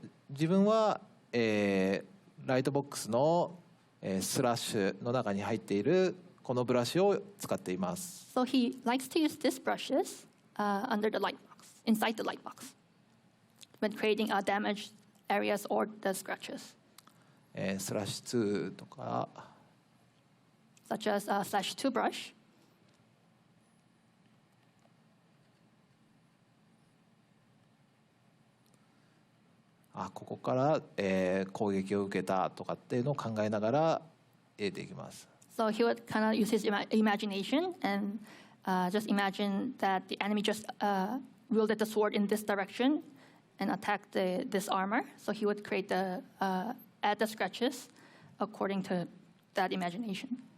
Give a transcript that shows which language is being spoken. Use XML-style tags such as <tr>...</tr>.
<ja>自分は、ライトボックスの、スラッシュの中に入っているこのブラシを使っています。</ja> <en>So he likes to use these brushes under the light box, inside the light box, when creating damaged areas or the scratches.</en> <ja>スラッシュ2とか</ja> <en>such as /2 brush.</en> <ja>ここから、攻撃を受けたとかっていうのを考えながら入れていきます。</ja> <en>So he would kind of use his imagination and just imagine that the enemy just wielded the sword in this direction and attacked this armor. So he would create add the scratches according to that imagination.</en>